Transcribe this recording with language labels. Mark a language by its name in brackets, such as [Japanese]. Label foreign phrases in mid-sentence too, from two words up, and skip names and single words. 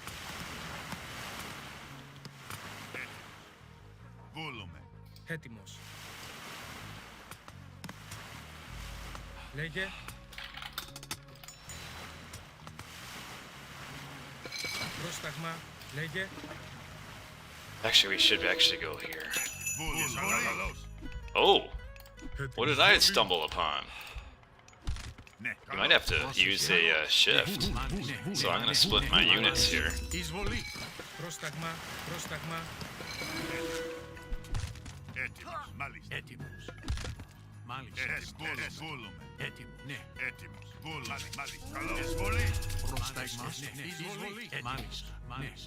[Greek] Βούλομαι. Έτοιμος. Λέγε. Πρόσταγμα, λέγε. [English] Actually, we should actually go here. [Greek] Βούλομαι. [English] Oh! What did I stumble upon? You might have to use a shift. So I'm gonna split my units here. [Greek] Εισβολή. Πρόσταγμα, πρόσταγμα. Έτοιμος. Μάλιστα. Έτοιμος. Μάλιστα. Βούλομαι. Έτοιμος. Ναι. Έτοιμος. Βούλομαι. Μάλιστα. Καλό. Εισβολή. Πρόσταγμα. Εισβολή. Μάλιστα. Μάλιστα.